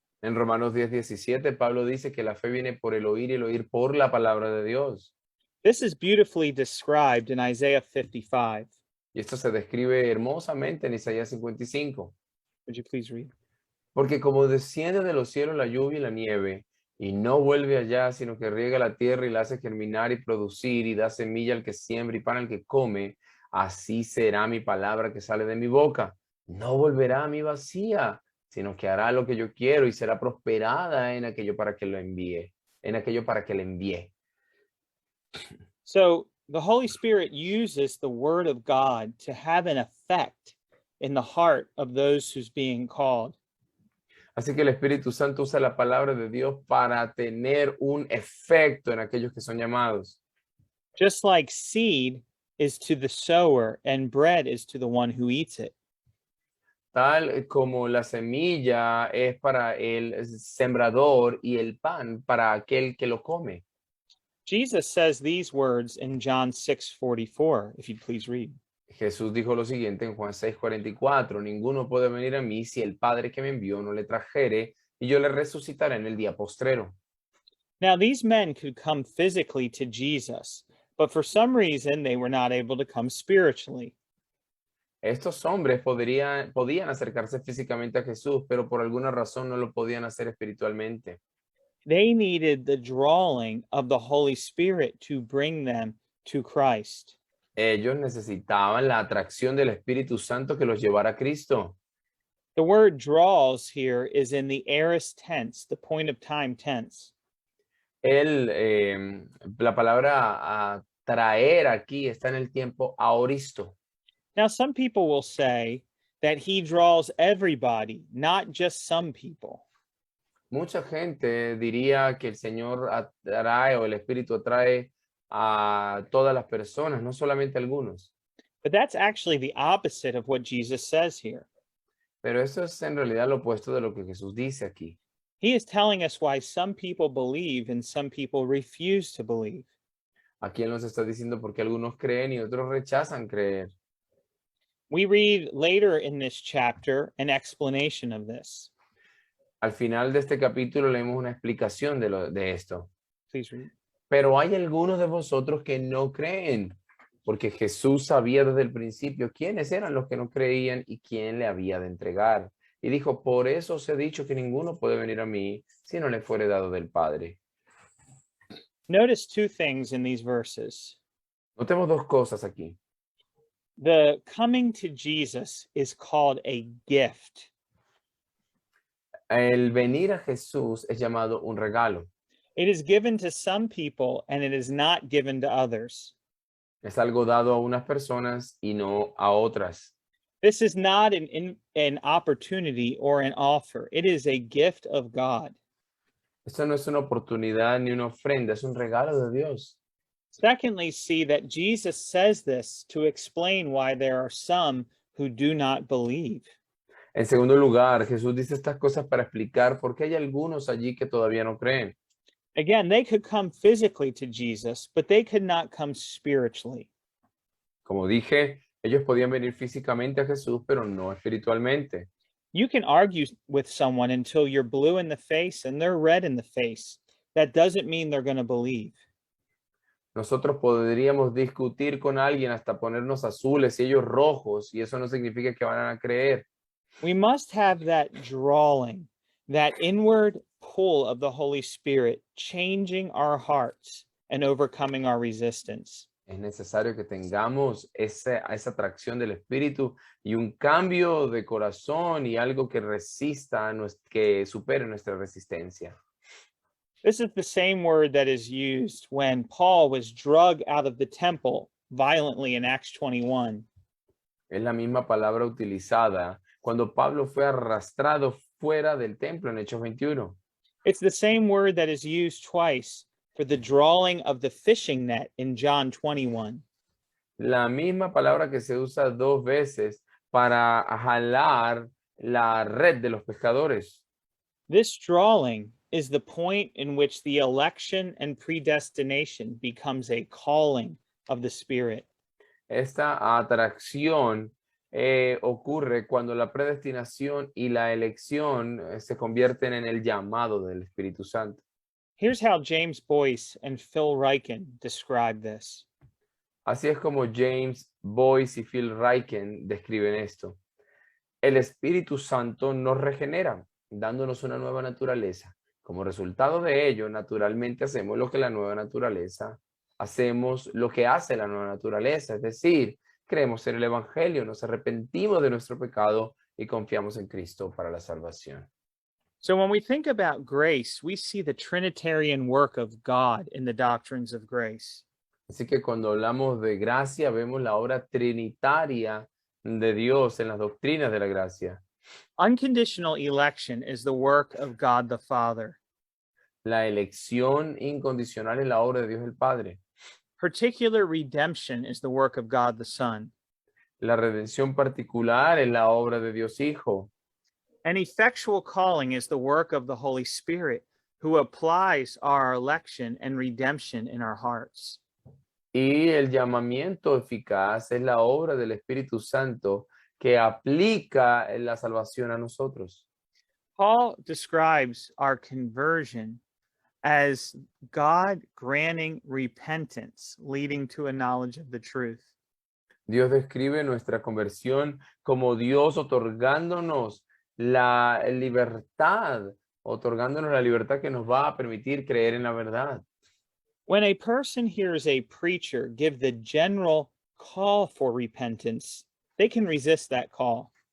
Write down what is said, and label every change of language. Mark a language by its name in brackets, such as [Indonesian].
[Spanish] En Romanos 10:17, Pablo dice que la fe viene por el oír y el oír por la palabra de Dios. [English] This is beautifully described in Isaiah 55. [Spanish] Y esto se describe hermosamente en Isaías 55. [English] Would you please read? [Spanish] Porque como desciende de los cielos la lluvia y la nieve, y no vuelve allá, sino que riega la tierra y la hace germinar y producir, y da semilla al que siembra y pan al que come, así será mi palabra que sale de mi boca. No volverá a mí vacía, sino que hará lo que yo quiero y será prosperada en aquello para que lo envíe, en aquello para que le envíe. [English] So the Holy Spirit uses the word of God to have an effect in the heart of those who's being called. [Spanish] Así que el Espíritu Santo usa la palabra de Dios para tener un efecto en aquellos que son llamados. [English] Just like seed is to the sower and bread is to the one who eats it. [Spanish] Tal como la semilla es para el sembrador y el pan para aquel que lo come. [English] Jesus says these words in John 6:44, if you'd please read. [Spanish] Jesús dijo lo siguiente en Juan 6:44, ninguno puede venir a mí si el Padre que me envió no le trajere, y yo le resucitaré en el día postrero. [English] Now, these men could come physically to Jesus, but for some reason they were not able to come spiritually. [Spanish] Estos hombres podían acercarse físicamente a Jesús, pero por alguna razón no lo podían hacer espiritualmente. [English] They needed the drawing of the Holy Spirit to bring them to Christ. [Spanish] Ellos necesitaban la atracción del Espíritu Santo que los llevara a Cristo. [English] The word draws here is in the aorist tense, the point of time tense. [Spanish] La palabra traer aquí está en el tiempo aoristo. [English] Now, some people will say that he draws everybody, not just some people. [Spanish] Mucha gente diría que el Señor atrae o el Espíritu atrae a todas las personas, no solamente a algunos. [English] But that's actually the opposite of what Jesus says here. [Spanish] Pero eso es en realidad lo opuesto de lo que Jesús dice aquí. [English] He is telling us why some people believe and some people refuse to believe. [Spanish] Aquí Él nos está diciendo por qué algunos creen y otros rechazan creer. [English] We read later in this chapter an explanation of this. [Spanish] Al final de este capítulo leemos una explicación de esto. [English] Please read. [Spanish] Pero hay algunos de vosotros que no creen, porque Jesús sabía desde el principio quiénes eran los que no creían y quién le había de entregar. Y dijo, por eso os he dicho que ninguno puede venir a mí si no le fuere dado del Padre. [English] Notice two things in these verses. [Spanish] Notemos dos cosas aquí. [English] The coming to Jesus is called a gift. [Spanish] El venir a Jesús es llamado un regalo. [English] It is given to some people and it is not given to others. [Spanish] Es algo dado a unas personas y no a otras. [English] This is not an opportunity or an offer. It is a gift of God. [Spanish] Esto no es una oportunidad ni una ofrenda, es un regalo de Dios. [English] Secondly, see that Jesus says this to explain why there are some who do not believe. [Spanish] En segundo lugar, Jesús dice estas cosas para explicar por qué hay algunos allí que todavía no creen. [English] Again, they could come physically to Jesus, but they could not come spiritually. [Spanish] Como dije, ellos podían venir físicamente a Jesús, pero no espiritualmente. [English] You can argue with someone until you're blue in the face and they're red in the face. That doesn't mean they're going to believe. [Spanish] Nosotros podríamos discutir con alguien hasta ponernos azules y ellos rojos, y eso no significa que van a creer. [English] We must have that drawing, that inward pull of the Holy Spirit, changing our hearts and overcoming our resistance. [Spanish] Es necesario que tengamos esa atracción del Espíritu y un cambio de corazón y algo que resista, que supere nuestra resistencia. [English] This is the same word that is used when Paul was dragged out of the temple violently in Acts 21. [Spanish] Es la misma palabra utilizada cuando Pablo fue arrastrado fuera del templo en Hechos 21. [English] It's the same word that is used twice for the drawing of the fishing net in John 21. [Spanish] La misma palabra que se usa dos veces para jalar la red de los pescadores. [English] This drawing is the point in which the election and predestination becomes a calling of the Spirit. [Spanish] Esta atracción ocurre cuando la predestinación y la elección se convierten en el llamado del Espíritu Santo. [English] Here's how James Boyce and Phil Ryken describe this. [Spanish] Así es como James Boyce y Phil Ryken describen esto. El Espíritu Santo nos regenera, dándonos una nueva naturaleza. Como resultado de ello, naturalmente hacemos lo que la nueva naturaleza, hacemos lo que hace la nueva naturaleza, es decir, creemos en el Evangelio, nos arrepentimos de nuestro pecado y confiamos en Cristo para la salvación. [English] So when we think about grace, we see the Trinitarian work of God in the doctrines of grace. [Spanish] Así que cuando hablamos de gracia, vemos la obra trinitaria de Dios en las doctrinas de la gracia. [English] Unconditional election is the work of God the Father. [Spanish] La elección incondicional es la obra de Dios el Padre. [English] Particular redemption is the work of God the Son. [Spanish] La redención particular es la obra de Dios Hijo. [English] And effectual calling is the work of the Holy Spirit, who applies our election and redemption in our hearts. [Spanish] Y el llamamiento eficaz es la obra del Espíritu Santo que aplica la salvación a nosotros. [English] Paul describes our conversion as God granting repentance, leading to a knowledge of the truth. [Spanish] Dios describe nuestra conversión como Dios otorgándonos la libertad, que nos va a permitir creer en la verdad. [English] When a person hears a preacher give the general call for repentance, they can resist that call.